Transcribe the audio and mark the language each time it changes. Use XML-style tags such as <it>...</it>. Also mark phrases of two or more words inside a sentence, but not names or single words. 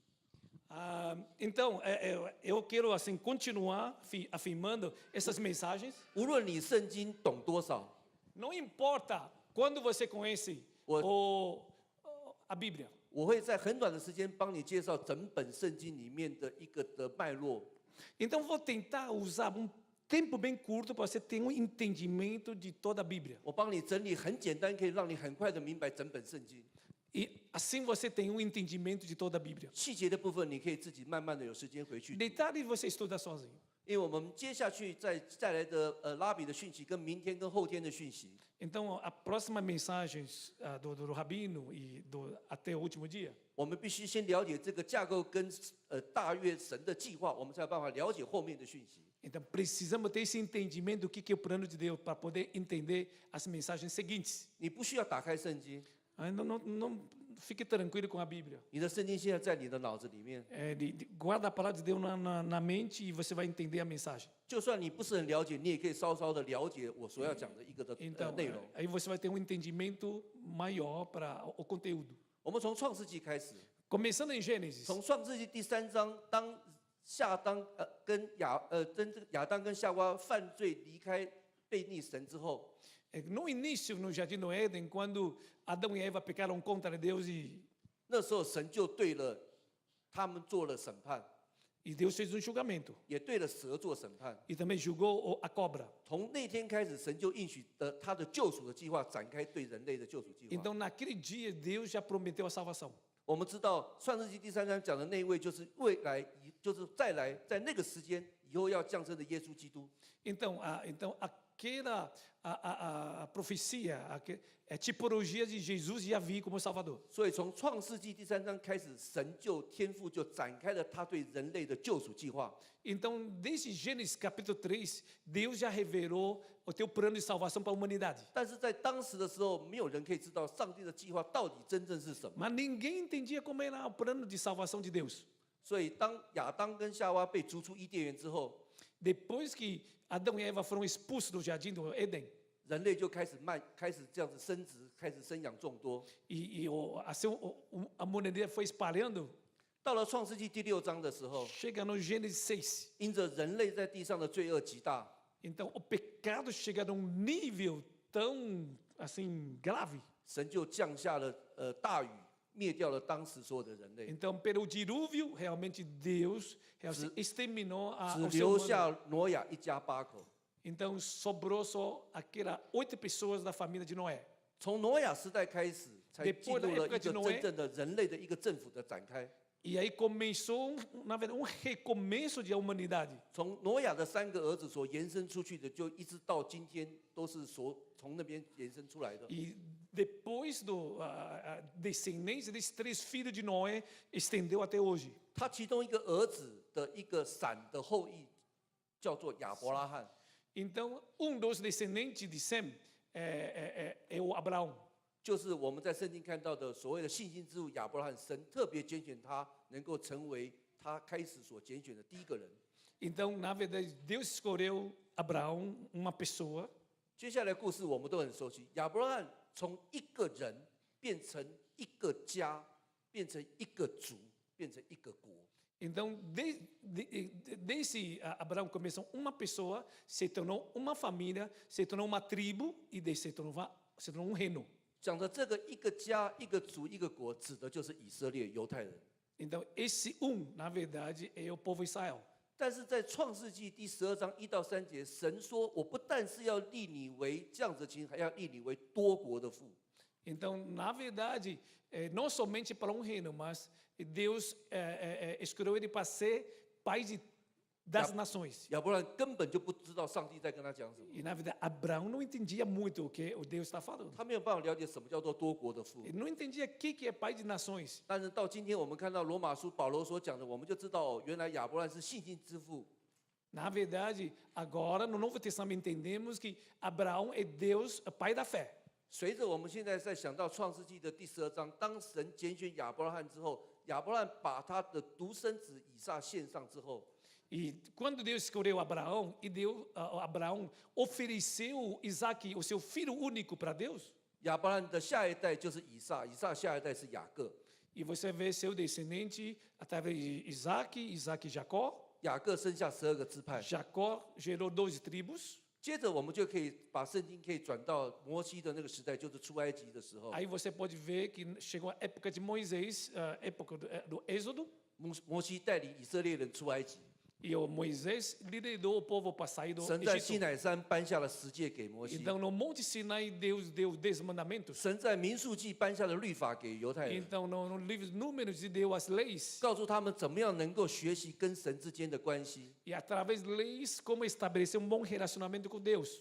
<pt>Então, eu quero assim continuar afirmando essas mensagens.</pt> <zh>无论你圣经懂多少，</zh> <pt>Não importa quando você conhece a Bíblia.</pt> <zh>我会在很短的时间帮你介绍整本圣经里面的一个的脉络。</zh> <pt>Então, vou tentar usar tempo bem curto para você ter entendimento de toda a Bíblia.</pt> <zh>我帮你整理很简单，可以让你很快的明白整本圣经。</zh> <pt>E assim você tem entendimento de toda a Bíblia.</pt> <zh>细节的部分，你可以自己慢慢的有时间回去读。</zh> <pt>Detalhe você estuda sozinho.</pt> <zh>因为我们接下去再来的拉比的讯息，跟明天跟后天的讯息，</zh> <pt>Então, a próxima mensagem do Rabino e até o último dia,</pt> <zh>我们必须先了解这个架构跟大约神的计划，我们才有办法了解后面的讯息。</zh> <pt>então precisamos ter esse entendimento do que é o plano de Deus para poder entender as mensagens seguintes.</pt> <zh>你不需要打开圣经，</zh> <pt>Não fique tranquilo com a Bíblia.</pt> <zh>你的圣经现在在你的脑子里面。</zh> <pt>Guarda a palavra de Deus na mente e você vai entender a mensagem.</pt> <zh>就算你不是很了解，你也可以稍稍的了解我所要讲的一个的</zh> <pt>Então,</pt> <zh>内容。</zh> <pt>aí você vai ter entendimento maior para o conteúdo.</pt> <zh>我们从创世纪开始，</zh> <pt>Começando em Gênesis,</pt> <zh>从创世纪第3章，当跟亚当跟夏娃犯罪离开背逆神之后，</zh> <pt>no início, no Jardim do Éden, quando Adão e Eva pecaram contra Deus</pt> <zh>那时候神就对了他们做了审判，</zh> <pt>e Deus fez julgamento.</pt> <zh>也对了蛇做审判。</zh> <pt>E também julgou a cobra.</pt> <zh>从那天开始，神就应许的他的救赎的计划展开对人类的救赎计划。</zh> <pt>Então, naquele dia, Deus já prometeu a salvação.</pt> <zh>我们知道创世纪第3章讲的那一位就是未来，就是再来在那个时间以后要降生的耶稣基督。</zh> <pt>Então, aquela a profecia, a tipologia de Jesus ia vir como Salvador.</pt> <zh>所以从创世纪第3章开始，神就天父就展开了他对人类的救赎计划。</zh> <pt>Então, desde Gênesis capítulo 3, Deus já revelou o teu plano de salvação para a humanidade.</pt> <zh>但是在当时的时候，没有人可以知道上帝的计划到底真正是什么。</zh> <pt>Mas ninguém entendia como era o plano de salvação de Deus.</pt> <zh>所以当亚当跟夏娃被逐出伊甸园之后，</zh> <pt>Depois que Adão e Eva foram expulsos do jardim do Éden,</pt> <zh>人类就开始这样子生殖，开始生养众多。</zh> <pt>assim, a humanidade foi espalhando.</pt> <zh>到了创世纪第6章的时候，</zh> <pt>Chega no Gênesis 6.</pt> <zh>因着人类在地上的罪恶极大，</zh> <pt>Então, o pecado chega a nível tão assim grave.</pt> <zh>神就降下了大雨，灭掉了当时所有的人类，</zh> <pt>Então, pelo dilúvio, realmente Deus exterminou</pt> <zh>只</zh> <pt>o ser</pt> <zh>留</zh> <pt>humano.</pt> <zh>下挪亚一家8口。</zh> <pt>Então, sobrou só aquelas 8 pessoas da família de Noé.</pt> <zh>从挪亚时代开始，才进</zh> <pt>Depois da</pt> <zh>入了一</zh> <pt>época</pt> <zh>个</zh> <pt>de Noé</pt> <zh>真正的人类的一个政府的展开。</zh> <pt>E aí começou, na verdade, recomeço da humanidade.</pt> <zh>从挪亚的3个儿子所延伸出去的，就一直到今天都是从那边延伸出来的。</zh> <pt>E depois da descendência desses 3 filhos de Noé, estendeu até hoje.</pt> <zh>他其中一个儿子的一个闪的后裔，叫做亚伯拉罕。</zh> <pt>Então, dos descendentes de Sem é o Abraão.</pt> <zh>就是我们在圣经看到的所谓的信心之父亚伯拉罕，神特别拣选他，能够成为他开始所拣选的第一个人。</zh> <pt>Então, na verdade, Deus escolheu Abraão, uma pessoa.</pt> <zh>接下来故事我们都很熟悉，亚伯拉罕从一个人变成一个家，变成一个族，变成一个国。</zh> <pt>Então, desde Abraão começou uma pessoa, se tornou uma família, se tornou uma tribo e se tornou um reino.</pt> <zh>讲的这个一个家、一个族、一个国，指的就是以色列犹太人。</zh> <pt>Então, esse na verdade, é o povo Israel.</pt> <zh>但是在创世纪第12章1到3节，神说：“我不但是要立你为这样子的情，还要立你为多国的父。”</zh> <pt>Então, na verdade, não somente para um reino, mas Deus escolheu ele para ser pai das nações.</pt> <zh>亚伯兰根本就不知道上帝在跟他讲什么，</zh> <pt>E, na verdade, Abraão não entendia muito o que o Deus está falando.</pt> <zh>他没有办法了解什么叫做多国的父。</zh> <pt>Ele não entendia o que é pai de nações.</pt> <zh>但是到今天我们看到罗马书保罗所讲的，我们就知道哦，原来亚伯兰是信心之父，</zh> <pt>Na verdade, agora no Novo Testamento entendemos que Abraão é Deus, é pai da fé.</pt> <zh>随着我们现在在想到创世纪的第12章，当神拣选亚伯拉罕之后，亚伯拉罕把他的独生子以撒献上之后，</zh> <pt>E quando Deus escolheu Abraão, e Abraão ofereceu Isaac, o seu filho único, para Deus,</pt> <zh>亚伯拉罕的下一代就是以撒，以撒下一代是雅各，</zh> <pt>e você vê seu descendente através de Isaac, Isaac e Jacó.</pt> <zh>雅各生下12个支派。</zh> <pt>Jacó gerou 12 tribos.</pt> <zh>接着我们就可以把圣经可以转到摩西的那个时代，就是出埃及的时候，</zh> <pt>Aí você pode ver que chegou a época de Moisés, a época do Êxodo,</pt> <zh>摩西带领以色列人出埃及，</zh> <pt>e o Moisés liderou o povo para sair do</pt> <zh>神在西</zh> <pt>Egito.</pt> <zh>乃山颁下了十诫给摩西，</zh> <pt>Então, no Monte Sinai, Deus deu 10 mandamentos.</pt> <zh>神在民数记颁下了律法给犹太人，</zh> <pt>Então, no livro de Números, Ele deu as leis.</pt> <zh>告诉他们怎么样能够学习跟神之间的关系。</zh> <pt>E através de leis, como estabelecer bom relacionamento com Deus.</pt>